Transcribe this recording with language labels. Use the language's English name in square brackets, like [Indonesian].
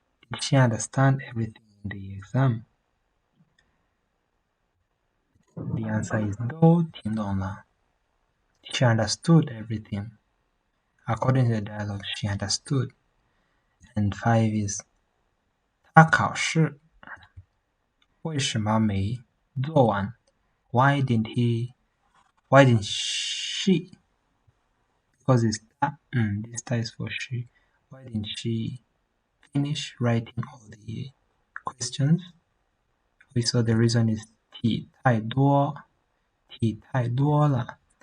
[English] Did she understand everything in the exam? The answer is [Chinese] 都听懂了。 [English] She understood everything. According to the dialogue, she understood. And 5 is [Chinese] 他考试为什么没做完？ [English] Why didn't she? Because it's this is for she. Why didn't she finish writing all the questions? We saw the reason is [Chinese] 题太多了。